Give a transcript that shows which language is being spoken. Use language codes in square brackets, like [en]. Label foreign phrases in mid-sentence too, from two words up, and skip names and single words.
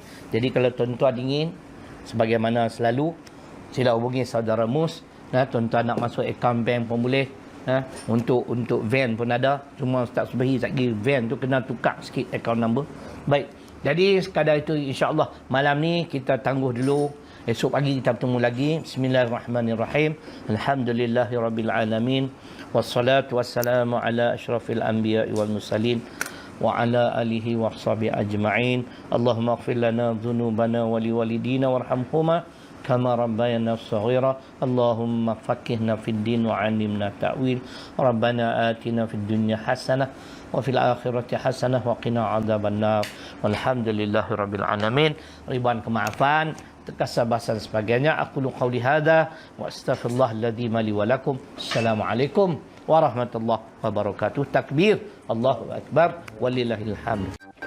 [ms] Jadi kalau tuan-tuan ingin, sebagaimana selalu, sila hubungi saudara Mus. Tuan-tuan nak masuk akaun bank pun boleh. Untuk van pun ada. Cuma Ustaz Subahi lagi van tu kena tukar sikit akaun number. Baik. Jadi sekadar itu insya-Allah malam ni kita tangguh dulu. Esok pagi kita bertemu lagi. [ar] بسم الله الرحمن الرحيم. الحمد لله رب العالمين. والصلاة والسلام على أشرف الأنبياء والمرسلين وعلى آله وصحبه أجمعين. اللهم اغفر لنا ذنوبنا ولوالدينا وارحمهما كما ربيانا صغيرا. اللهم فقهنا في الدين وعلمنا التأويل. ربنا آتنا في الدنيا حسنة وفي الآخرة حسنة وقنا عذاب النار. والحمد لله رب العالمين. [ms] Ribuan kemaafan, kesabaran sebagainya. [ar] أقول قولي هذا وأستغفر الله العظيم لي ولكم. السلام عليكم ورحمة الله وبركاته. تكبير، الله أكبر، ولله الحمد.